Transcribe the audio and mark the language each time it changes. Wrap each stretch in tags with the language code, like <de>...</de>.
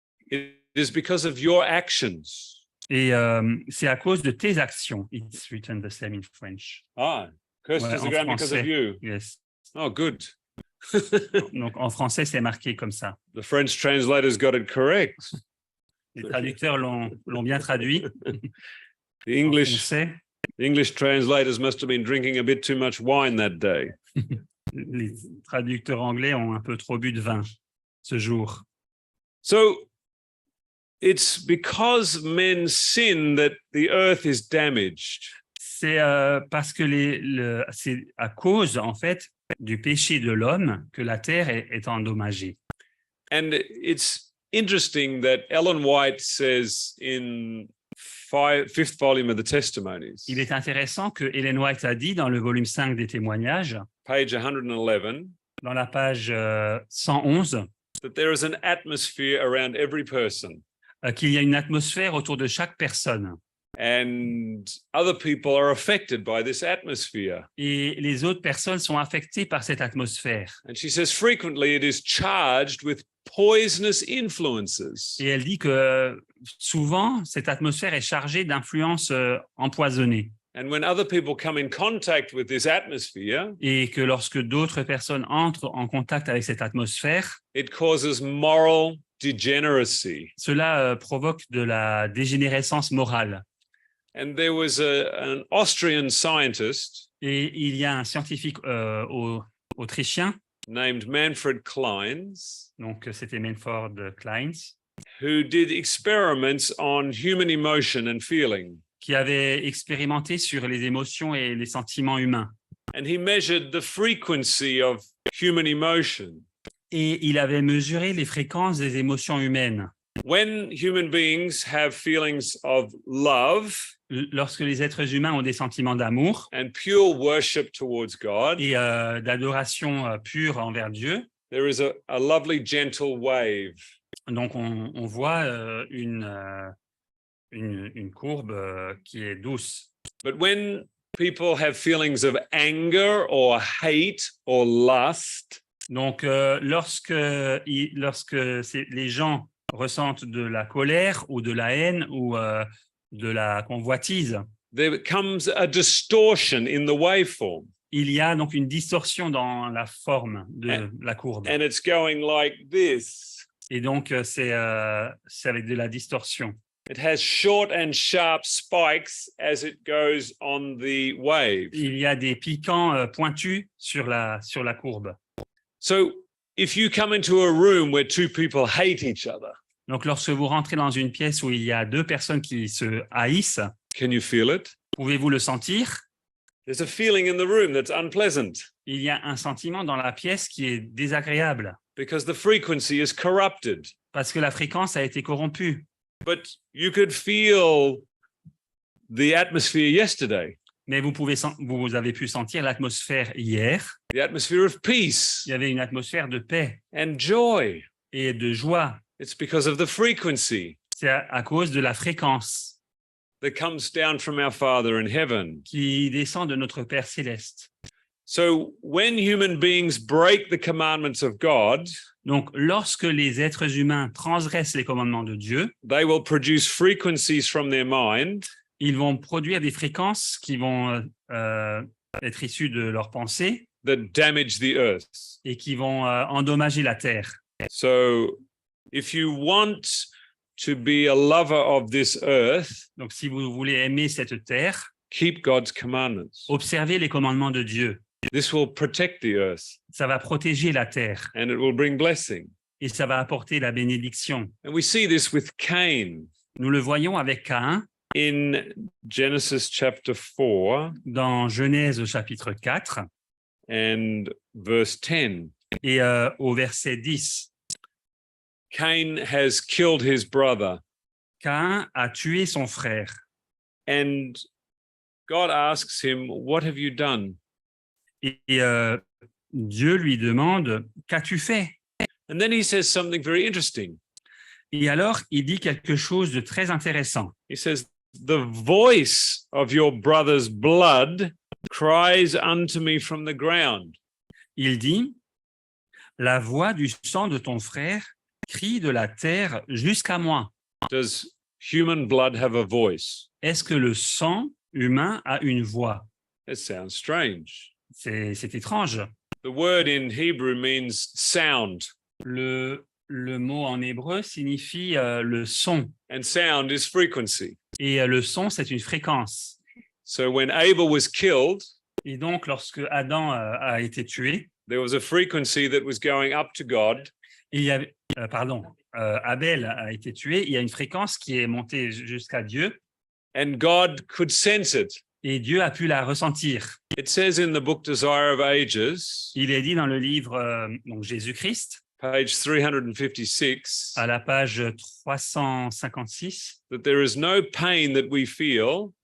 <en>It is because of your actions.</en> <fr>Et c'est à cause de tes actions.</fr> <en>It's written the same in French. Cursed</en> <fr>Ouais,</fr> <en>is the</en> <fr>en</fr> <en>ground because of</en> <fr>français.</fr> <en>you. Yes. Oh, good.</en> <fr>Donc en français, c'est marqué comme ça.</fr> <en>The French translators got it correct.</en> <fr>Les traducteurs l'ont bien traduit.</fr> <en>The</en> <fr>En français.</fr> <en>English translators must have been drinking a bit too much wine that day.</en> <fr>Les traducteurs anglais ont un peu trop bu de vin ce jour.</fr> <en>So it's because men sin that the earth is damaged.</en> <fr>C'est parce que c'est à cause, en fait, du péché de l'homme que la terre est endommagée.</fr> <en>And it's interesting that Ellen White says in fifth volume of the Testimonies,</en> <fr>Il est intéressant que Ellen White a dit dans le volume 5 des témoignages,</fr> <en>page 111,</en> <fr>dans la page 111,</fr> <en>that there is an atmosphere around every person.</en> <fr>Qu'il y a une atmosphère autour de chaque personne.</fr> <en>And other people are affected by this atmosphere.</en> <fr>Et les autres personnes sont affectées par cette atmosphère.</fr> <en>And she says frequently it is charged with poisonous influences.</en> <fr>Et elle dit que souvent, cette atmosphère est chargée d'influences empoisonnées.</fr> <en>And when other people come in contact with this atmosphere,</en> <fr>Et que lorsque d'autres personnes entrent en contact avec cette atmosphère,</fr> <en>it causes moral degeneracy.</en> <fr>cela provoque de la dégénérescence morale.</fr> <en>And there was an Austrian scientist</en> <fr>Et il y a un scientifique autrichien,</fr> <en>named Manfred Clynes,</en> <fr>donc c'était Manfred Clynes,</fr> <en>who did experiments on human emotion and feeling.</en> <fr>qui avait expérimenté sur les émotions et les sentiments humains.</fr> <en>And he measured the frequency of human emotion.</en> <fr>Et il avait mesuré les fréquences des émotions humaines.</fr> <en>When human beings have feelings of love</en> <fr>Lorsque les êtres humains ont des sentiments d'amour</fr> <en>and pure worship towards God,</en> <fr>et d'adoration pure envers Dieu,</fr> <en>there is a lovely gentle wave.</en> <fr>donc on voit une courbe qui est douce.</fr> <en>But when people have feelings of anger or hate or lust,</en> <fr>Donc lorsque les gens ressentent de la colère ou de la haine ou de la convoitise,</fr> <en>there comes a distortion in the waveform.</en> <fr>il y a donc une distorsion dans la forme de la courbe.</fr> <en>And it's going like this.</en> <fr>Et donc c'est avec de la distorsion.</fr> <en>It has short and sharp spikes as it goes on the wave.</en> <fr>Il y a des piquants pointus sur la courbe.</fr> <en>So if you come into a room where two people hate each other,</en> <fr>Donc lorsque vous rentrez dans une pièce où il y a deux personnes qui se haïssent,</fr> <en>can you feel it?</en> <fr>pouvez-vous le sentir?</fr> <en>There's a feeling in the room that's unpleasant</en> <fr>Il y a un sentiment dans la pièce qui est désagréable</fr> <en>because the frequency is corrupted.</en> <fr>parce que la fréquence a été corrompue.</fr> <en>But you could feel the atmosphere yesterday,</en> <fr>Mais vous avez pu sentir l'atmosphère hier.</fr> <en>the atmosphere of peace</en> <fr>Il y avait une atmosphère de paix</fr> <en>and joy.</en> <fr>et de joie.</fr> <en>It's because of the frequency</en> <fr>C'est à cause de la fréquence</fr> <en>that comes down from our Father in heaven.</en> <fr>qui descend de notre Père céleste.</fr> <en>So when human beings break the commandments of God,</en> <fr>Donc, lorsque les êtres humains transgressent les commandements de Dieu,</fr> <en>they will produce frequencies from their mind</en> <fr>ils vont produire des fréquences qui vont être issues de leurs pensées</fr> <en>that damage the earth.</en> <fr>et qui vont endommager la terre.</fr> <en>So if you want to be a lover of this earth,</en> <fr>Donc, si vous voulez aimer cette terre,</fr> <en>keep God's commandments.</en> <fr>observez les commandements de Dieu.</fr> <en>This will protect the earth</en> <fr>Ça va protéger la terre</fr> <en>and it will bring blessing.</en> <fr>et ça va apporter la bénédiction.</fr> <en>And we see this with Cain</en> <fr>Nous le voyons avec Caïn</fr> <en>in Genesis chapter 4</en> <fr>dans Genèse au chapitre 4</fr> <en>and verse 10.</en> <fr>et au verset 10.</fr> <en>Cain has killed his brother</en> <fr>Caïn a tué son frère</fr> <en>and God asks him, "What have you done?"</en> <fr>et Dieu lui demande « Qu'as-tu fait ?»</fr> <en>And then he says something very interesting.</en> <fr>Et alors, il dit quelque chose de très intéressant.</fr> <en>He says, "The voice of your brother's blood cries unto me from the ground."</en> <fr>Il dit « La voix du sang de ton frère crie de la terre jusqu'à moi.</fr> <en>Does human blood have a voice?</en> <fr>Est-ce que le sang humain a une voix ?»</fr> <en>It sounds strange.</en> <fr>C'est étrange.</fr> <en>The word in Hebrew means sound,</en> <fr>Le mot en hébreu signifie le son.</fr> <en>and sound is frequency.</en> <fr>Et le son, c'est une fréquence.</fr> <en>So when Abel was killed,</en> <fr>Et donc, lorsque Adam a été tué,</fr> <en>there was a frequency that was going up to God,</en> <fr>il y avait, Abel a été tué, il y a une fréquence qui est montée jusqu'à Dieu</fr> <en>and God could sense it.</en> <fr>et Dieu a pu la ressentir.</fr> <en>It says in the book Desire of Ages,</en> <fr>Il est dit dans le livre donc Jésus-Christ,</fr> <en>page 356,</en> <fr>à la page 356,</fr> <en>that there is no pain that we feel,</en>